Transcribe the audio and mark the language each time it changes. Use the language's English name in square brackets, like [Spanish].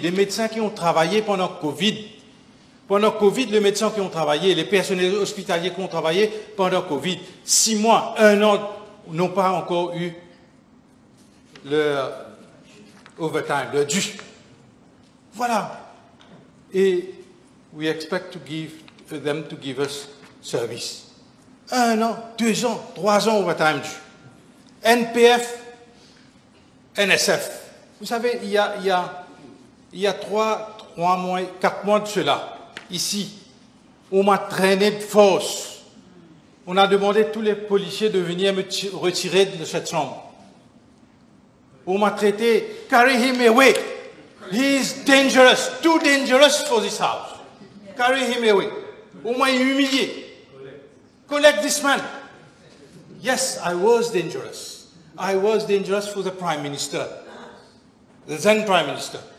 [French] Les médecins qui ont travaillé pendant Covid. Pendant Covid, les médecins qui ont travaillé, les personnels hospitaliers qui ont travaillé pendant Covid, 6 mois, 1 an, n'ont pas encore eu leur overtime, leur dû. Voilà. [English] Et we expect to give them to give us service. [French] 1 an, 2 ans, 3 ans overtime dû. NPF, NSF. Vous savez, il y a 4 mois de cela, ici, on m'a traîné de force. On a demandé à tous les policiers de venir me retirer de cette chambre. On m'a traité, [English] carry him away. He is dangerous, too dangerous for this house. Carry him away. [French] On m'a humilié. [English] Collect this man. Yes, I was dangerous. I was dangerous for the Prime Minister, the then Prime Minister.